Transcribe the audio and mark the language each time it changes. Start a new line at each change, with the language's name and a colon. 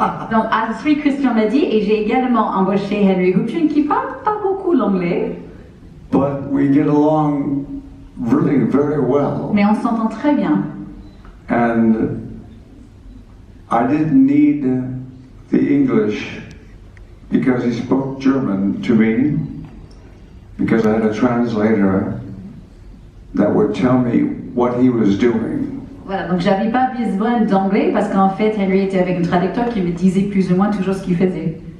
French: Donc, ensuite, Christian m'a dit, et j'ai également embauché Henry Hübchen, qui parle pas beaucoup l'anglais.
English: But we get along really very well.
French: Mais on s'entend très bien.
English: And I didn't need the English because he spoke German to me, because I had a translator that would tell me what he was doing.
French: Voilà, donc j'avais pas besoin d'anglais parce qu'en fait Henry était avec un traducteur qui me disait plus ou moins toujours ce qu'il faisait.